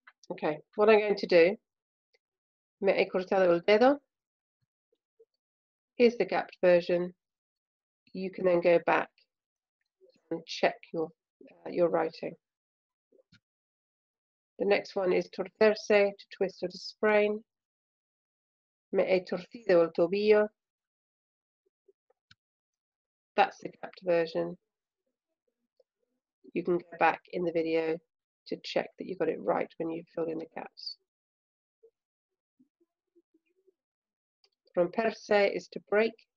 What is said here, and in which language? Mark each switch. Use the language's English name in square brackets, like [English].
[English] Okay, what I'm going to do, [Spanish] me he cortado el dedo. [English] Here's the gapped version. You can then go back and check your writing. The next one is torcerse, to twist or to sprain. [Spanish] Me he torcido el tobillo. [English] That's the gapped version. You can go back in the video to check that you got it right when you fill in the gaps. Romperse is to break.